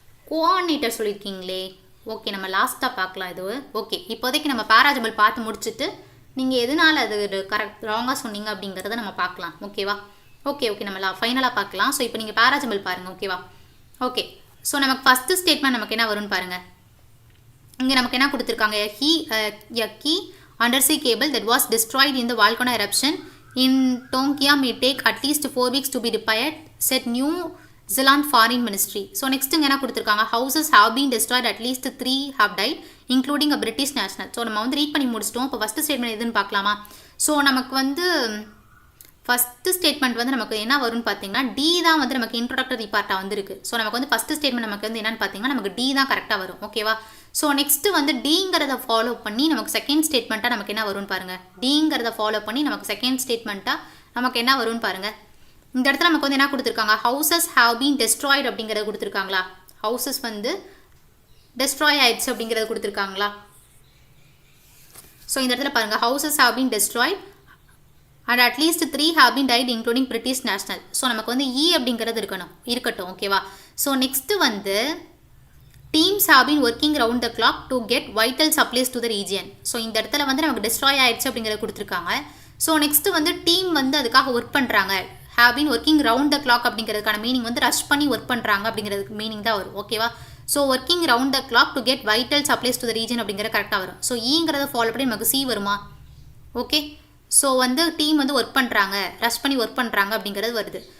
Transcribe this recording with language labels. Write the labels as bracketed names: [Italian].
[Tamil] Coordinator சொல்லியிருக்கீங்களே. Okay, நம்ம லாஸ்ட்டாக பார்க்கலாம் இது. ஓகே, இப்போதைக்கு நம்ம பேராஜபிள் பார்த்து முடிச்சுட்டு நீங்கள் எதனால் அது கரெக்ட் ராங்காக சொன்னீங்க அப்படிங்கிறத நம்ம பார்க்கலாம். ஓகேவா? ஓகே, நம்ம ஃபைனலாக பார்க்கலாம். ஸோ இப்போ நீங்கள் பேராஜபிள் பாருங்கள். ஓகேவா? ஓகே. ஸோ நமக்கு ஃபஸ்ட்டு ஸ்டேட்மெண்ட் நமக்கு என்ன வரும்னு பாருங்கள். இங்கே நமக்கு என்ன கொடுத்துருக்காங்க, [English] a key undersea cable that was destroyed in the volcano eruption in Tonga may take at least 4 weeks to be repaired, said New Zealand Foreign Ministry. [Tamil] So next இங்கே என்ன கொடுத்துருக்காங்க, [English] houses have been destroyed, at least 3 have died, including a British national. [Tamil] So நம்ம வந்து read பண்ணி முடிச்சிட்டோம். இப்போ first statement எதுன்னு பார்க்கலாமா? ஸோ நமக்கு வந்து ஃபஸ்ட்டு ஸ்டேட்மெண்ட் வந்து நமக்கு என்ன வரும்னு பார்த்தீங்கன்னா டி தான் வந்து நமக்கு இன்ட்ரோடக்டரி பார்ட்டாக வந்துருக்கு. ஸோ நமக்கு வந்து ஃபஸ்ட்டு ஸ்டேட்மெண்ட் நமக்கு வந்து என்னென்னு பார்த்தீங்கன்னா நமக்கு டி தான் கரெக்டாக வரும். ஓகேவா? ஸோ நெக்ஸ்ட்டு வந்து டிங்கிறத ஃபாலோ பண்ணி நமக்கு செகண்ட் ஸ்டேட்மெண்ட்டாக நமக்கு என்ன வரும்னு பாருங்கள். டிங்கிறத ஃபாலோ பண்ணி நமக்கு செகண்ட் ஸ்டேட்மெண்ட்டாக நமக்கு என்ன வரும்னு பாருங்கள். இந்த இடத்துல நமக்கு வந்து என்ன கொடுத்துருக்காங்க, [English] houses have been destroyed [Tamil] அப்படிங்கிறத கொடுத்துருக்காங்களா? ஹவுசஸ் வந்து டெஸ்ட்ராய் ஆயிடுச்சு அப்படிங்கிறத கொடுத்துருக்காங்களா? ஸோ இந்த இடத்துல பாருங்கள், [English] Houses have been destroyed and at least 3 have been died including British national. [Tamil] So நமக்கு வந்து இ அப்படிங்கிறது இருக்கட்டும். ஓகேவா? ஸோ நெக்ஸ்ட்டு வந்து [English] Teams have been working round the clock to get vital supplies to the region. [Tamil] So இந்த இடத்துல வந்து நமக்கு டெஸ்ட்ராய் ஆயிடுச்சு அப்படிங்கிறத கொடுத்துருக்காங்க. ஸோ நெக்ஸ்ட்டு வந்து டீம் வந்து அதுக்காக ஒர்க் பண்ணுறாங்க. [English] have been working round the clock [Tamil] அப்படிங்கிறதுக்கான மீனிங் வந்து ரஷ் பண்ணி ஒர்க் பண்ணுறாங்க அப்படிங்கிறதுக்கு மீனிங் தான் வரும். ஓகேவா? [English] so working round the clock to get vital supplies to the region [Tamil] அப்படிங்கிறது கரெக்டாக வரும். ஸோ ஈங்கிறத ஃபாலோ பண்ணி நமக்கு சி வருமா? ஓகே. ஸோ வந்து டீம் வந்து ஒர்க் பண்ணுறாங்க, ரஷ் பண்ணி ஒர்க் பண்ணுறாங்க அப்படிங்கிறது வருது.